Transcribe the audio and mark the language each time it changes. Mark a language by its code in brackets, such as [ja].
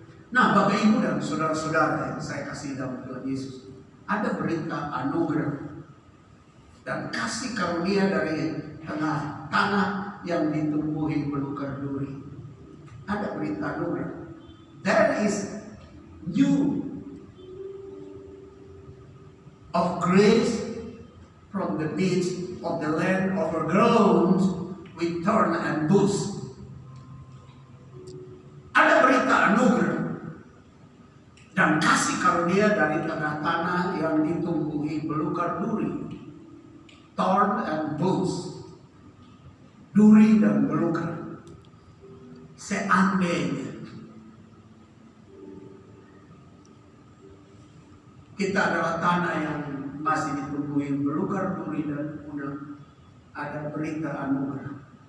[id] Nah, Bapak Ibu dan saudara-saudara yang saya kasih dalam Tuhan Yesus, ada berita anugerah dan kasih karunia dari tengah tanah yang ditumbuhi belukar duri. Ada berita anugerah. [en] There is new of grace from the midst of the land overgrown with thorn and bush. [id] Ada berita anugerah dan kasih karunia dari tengah tanah yang ditumbuhi belukar duri, [en] thorn and bush, [id] duri dan belukar. Seandainya kita adalah tanah yang masih ditumbuhi belukar duri dan udang, ada berita anugerah.